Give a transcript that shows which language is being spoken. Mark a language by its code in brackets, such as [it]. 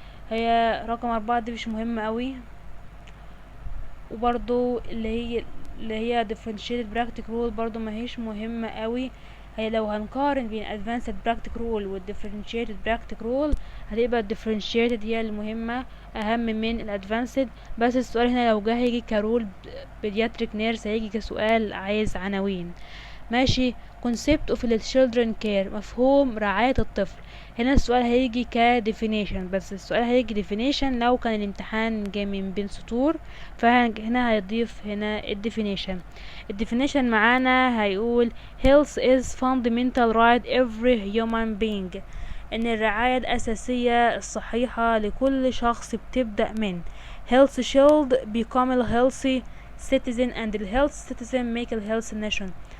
[ar] هي رقم 4 دي مش مهمة قوي. وبرضو اللي هي differentiated practice role برضو ما هيش مهمة قوي. هي لو هنقارن بين [en] advanced practice role [ar] و [en] differentiated practice role [ar] هتبقى differentiated هي المهمة اهم من الادفانسد. بس السؤال هنا لو جه هيجي كرول pediatric nurse هيجي كسؤال عايز عناوين. ماشي. [en] concept of the children care [ar] مفهوم رعاية الطفل. هنا السؤال هيجي definition، بس السؤال هيجي definition لو كان الامتحان جاي من بين سطور، فهنا هيضيف هنا definition معانا هيقول [en] health is fundamental right every human being، [ar] ان الرعاية الاساسية الصحيحة لكل شخص بتبدأ من [en] health should become a healthy citizen and the healthy citizen make a healthy nation.